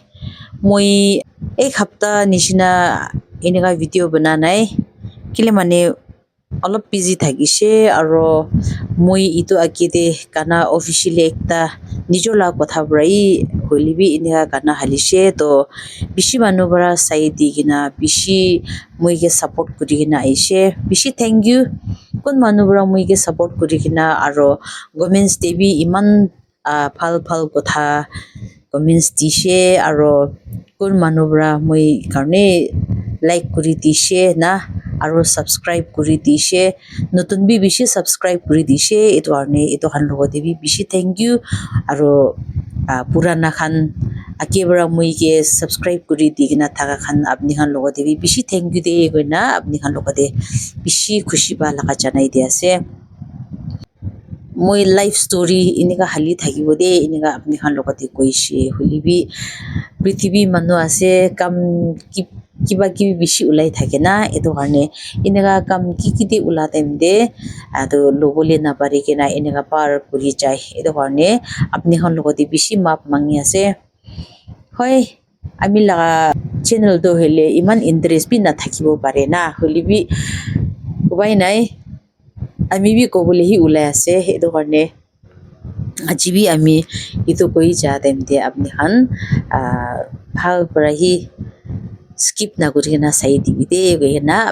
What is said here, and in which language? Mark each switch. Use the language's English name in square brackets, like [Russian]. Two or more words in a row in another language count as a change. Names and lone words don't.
[Naga Pidgin] Moi ek hafta nishina eneka video bana nai kile mane olop busy thakishe aro moi itu akide kana officially ekta nijor la kotha brai holibi eneka kana halishe to bishi manu bara sai di gina bishi moi ke support kuri gina aishe bishi [English] thank you [Naga Pidgin] kun manu bara moi ke support kuri gina aro comments de bi iman phal kotha comments dishe aro kun manu bara moi karne like kuri dishe na aro subscribe kuri dishe notun bi bishi subscribe kuri dishe etu arne etu khan logote bi bishi [English] thank you [Naga Pidgin] aro purana khan akebara moi ke subscribe kuri digina thaka khan apni khan logote bi bishi [English] thank you [Naga Pidgin] de goina apni khan logote bishi khushi ba laka janai di ase moi [English] life story [Naga Pidgin] eneka hali thakibo de eneka apni khan logote koishe holibi prithibi manu ase kam kiba kibi bishi ulai থাকে না etu karne eneka kam ki de ula time de ado lobole na pare kena eneka par kuri jai etu karne apni khan logote bishi map mangi ase hoi ami laga channel do hele iman interest bi na thakibo pare na holibi ubai nai ami bi kobole hi ulai ase etu karne ajibi ami itu koi ja time de apni khan bhal para hi skip na kuri na sai di de na